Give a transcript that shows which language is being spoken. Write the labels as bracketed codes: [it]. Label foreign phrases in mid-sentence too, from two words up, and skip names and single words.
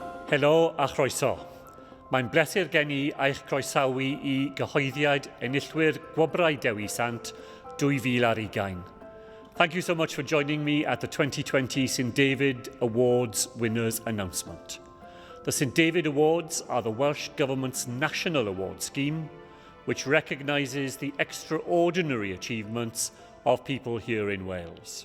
[cy] Helo a chroeso. Mae'n bleser gen i eich croesawu I gyhoeddiad enillwyr Gwobrau Dewi Sant 2020. [en] Thank you so much for joining me at the 2020 St David Awards Winners Announcement. The St David Awards are the Welsh Government's national award scheme, which recognises the extraordinary achievements of people here in Wales.